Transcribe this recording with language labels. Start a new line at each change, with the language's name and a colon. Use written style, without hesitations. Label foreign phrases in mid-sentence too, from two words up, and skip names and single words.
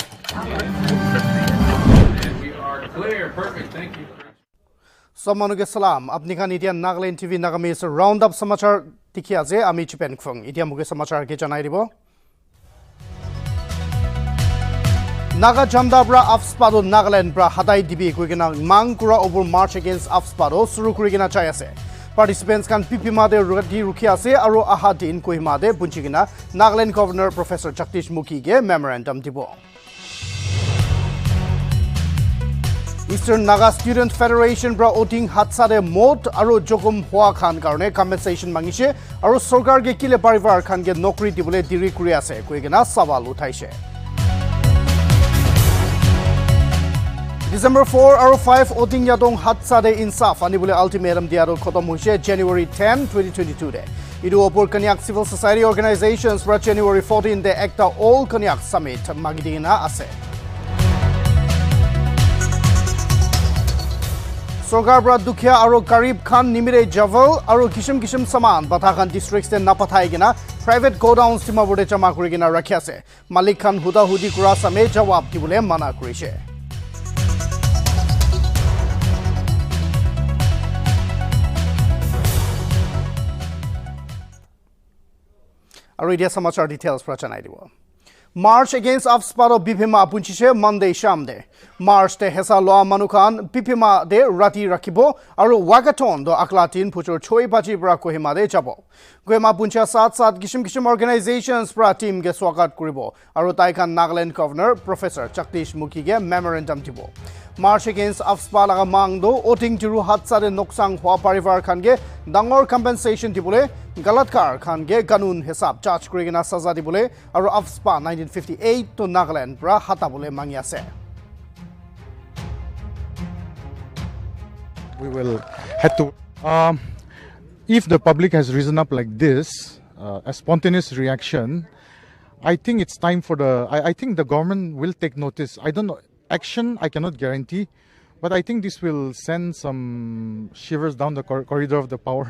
English: And we are clear. Perfect. Thank you.
Naga Pidgin: Samanu ke salam. Apni khan itia Nltv Nagamese Roundup samachar tikhi aje ami chipen khong. Itia muge samachar ke janai dibo. Naga Jamda bra AFSPA do Nagaland bra hatai dibi kuigena mangkura
English: over march against AFSPA
Naga Pidgin: do suru kurigena chai ase. Participants can PPMA de rukhi ase aro aha din Kohima de bunchigena Nagaland Governor Professor Jagdish Mukhi ge memorandum dibo. Eastern Naga Student Federation bra voting hatsa de mot aro jokum hua khan karone compensation mangise aro sarkar ge kile parivar khan ge nokri dibole diri kuri ase kuigena sawal uthaise. December 4 or 5 voting yadong hatsa de insaf anibule ultimatum diaro khotom hoise January 10 2022 de idu opor Kanyak
English: civil society organizations for January 14
Naga Pidgin: de ekta all Kanyak summit magidina ase Sarkar bra dukhya aro garib khan nimire javal aro kishim saman Batakhan districts de napathai gina
English: private godowns
Naga Pidgin: tima bode jama kuri gina rakhya ase Malik Khan huda hudi kura same jawab dibule mana kurise Aridia samachar
English: details for
Naga Pidgin: chanai dibo. March against AFSPA BPMA punchiche Monday shamde. March te hesa loa manukan BPMA de rati rakibo aru wagaton do aklatin puchor choi baji bra Kohima de jabo. Kohima puncha sat gishim organizations pra team ge swagat kuribo aru taikan Nagaland Governor Professor Jagdish Mukhi ge memorandum dibo. March against AFSPA laga mangdo voting tiru hatsa de noksang hwa parivar khan ge dangor compensation dibole galatkar khan ge kanun hisab charge kurigena saza dibole aru AFSPA 1958 to Nagaland pra hatabole mangi ase.
English: We will head to if the public has risen up like this, a spontaneous reaction, I think it's time for I think the government will take notice. I don't know. Action, I cannot guarantee, but I think this will send some shivers down the corridor of the power.